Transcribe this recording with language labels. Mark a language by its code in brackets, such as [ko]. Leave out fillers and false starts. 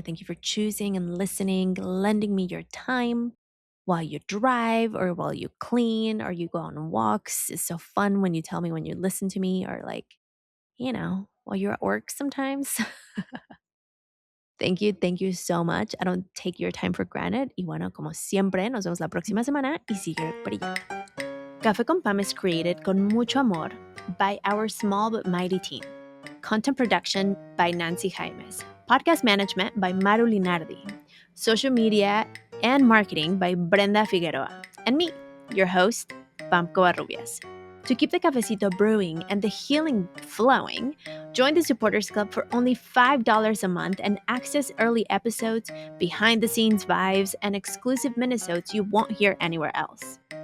[en] Thank you for choosing and listening, lending me your time while you drive or while you clean or you go on walks. It's so fun when you tell me when you listen to me or like, while you're at work sometimes. Thank you so much. I don't take your time for granted. [es] Y bueno, como siempre, nos vemos la próxima semana y sigue brillando. [en] Café con Pam is created [es] con mucho amor [en] by our small but mighty team. Content production by Nancy Jaimes. Podcast management by Maru Linardi. Social media and marketing by Brenda Figueroa. And me, your host, Pam Covarrubias. To keep the cafecito brewing and the healing flowing, join the Supporters Club for only $5 a month and access early episodes, behind-the-scenes vibes, and exclusive minisodes you won't hear anywhere else.